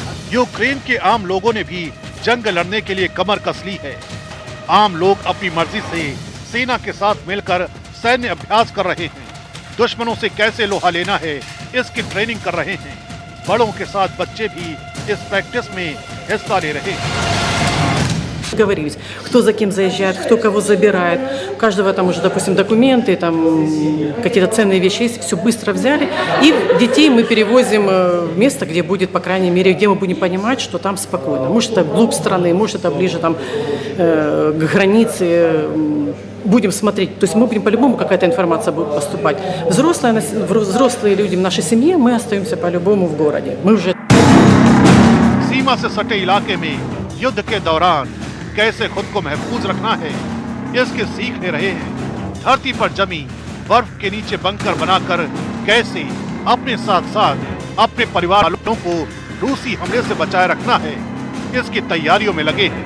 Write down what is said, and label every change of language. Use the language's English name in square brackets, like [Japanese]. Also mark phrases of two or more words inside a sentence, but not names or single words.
[Hindi] यूक्रेन के आम लोगों ने भी जंग लड़ने के लिए कमर कस ली है। आम लोग अपनी मर्जी से सेना के साथ मिलकर सैन्य अभ्यास कर रहे हैं। दुश्मनों से कैसे लोहा लेना है इसकी ट्रेनिंग कर रहे हैं। बड़ों के साथ बच्चे भी इस प्रैक्टिस में हिस्सा ले रहे हैं। [Russian] Говорить, кто за кем заезжает, кто кого забирает. У каждого там уже, допустим, документы, там какие-то ценные вещи есть, все быстро взяли. И детей мы перевозим в место, где будет, по крайней мере, где мы будем понимать, что там спокойно. Может, это вглубь страны, может, это ближе там, к границе. Будем смотреть. То есть мы будем по-любому, какая-то информация будет поступать. Взрослые люди в нашей семье, мы остаемся по-любому в городе. Мы уже... [Hindi] सीमा से सटे इलाके में युद्ध के दौरान कैसे खुद को महफूज रखना है इसकी सीख ले रहे हैं। धरती पर जमी बर्फ के नीचे बंकर बनाकर कैसे अपने साथ साथ अपने परिवार वालों को रूसी हमले से बचाए रखना है, इसकी तैयारियों में लगे हैं।